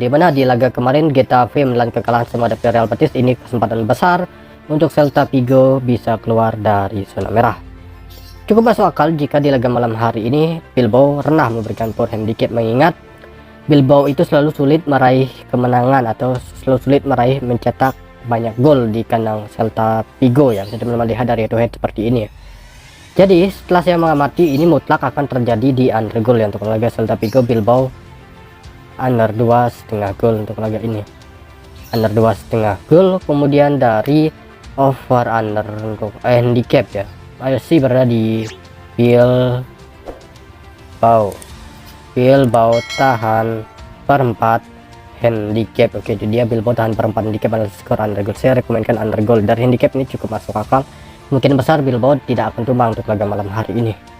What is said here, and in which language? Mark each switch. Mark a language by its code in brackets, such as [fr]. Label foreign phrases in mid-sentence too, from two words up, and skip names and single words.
[id] Di mana di laga kemarin Getafe menelan kekalahan menghadapi Real Betis, ini kesempatan besar untuk Celta Vigo bisa keluar dari zona merah. Cukup masuk akal jika di laga malam hari ini Bilbao rendah memberikan power handicap, mengingat Bilbao itu selalu sulit meraih kemenangan atau selalu sulit meraih mencetak banyak gol di kandang Celta Vigo ya. Kita melihat dari [en] head-to-head [id] seperti ini ya. Jadi setelah saya mengamati, ini mutlak akan terjadi di [en] under goal [id] ya untuk laga Celta Vigo Bilbao, under 2,5 gol untuk laga ini, under 2,5 gol. Kemudian dari [en] over under [id] untuk handicap ya, masih berada di Bilbao tahan per 4 handicap. Oke, jadi dia Bilbao tahan per 4 handicap adalah skor [en] under goal. [id] Saya rekomendkan [en] under goal. [id] Dari handicap ini cukup masuk akal, mungkin besar Bilbao tidak akan tumbang untuk laga malam hari ini.